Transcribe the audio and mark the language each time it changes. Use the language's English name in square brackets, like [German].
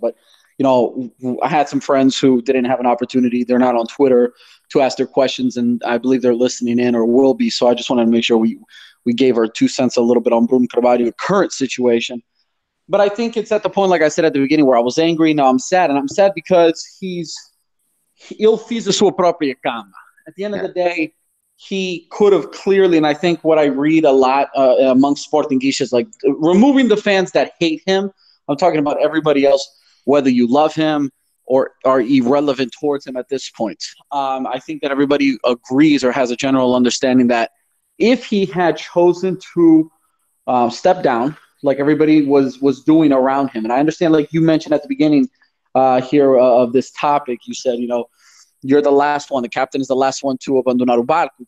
[English] But I had some friends who didn't have an opportunity. They're not on Twitter to ask their questions, and I believe they're listening in or will be. So I just wanted to make sure we gave our 2 cents a little bit on Bruno Carvalho's current situation. But I think it's at the point, like I said at the beginning, where I was angry. Now I'm sad, and I'm sad because [Portuguese] ele fez a sua própria cama. [English] At the end of the day, he could have clearly, and I think what I read a lot amongst Sportinguistas, like removing the fans that hate him. I'm talking about everybody else, whether you love him or are irrelevant towards him at this point. I think that everybody agrees or has a general understanding that if he had chosen to step down, like everybody was doing around him, and I understand, like you mentioned at the beginning here of this topic, you said, you're the last one. The captain is the last one to [Portuguese] abandonar o barco.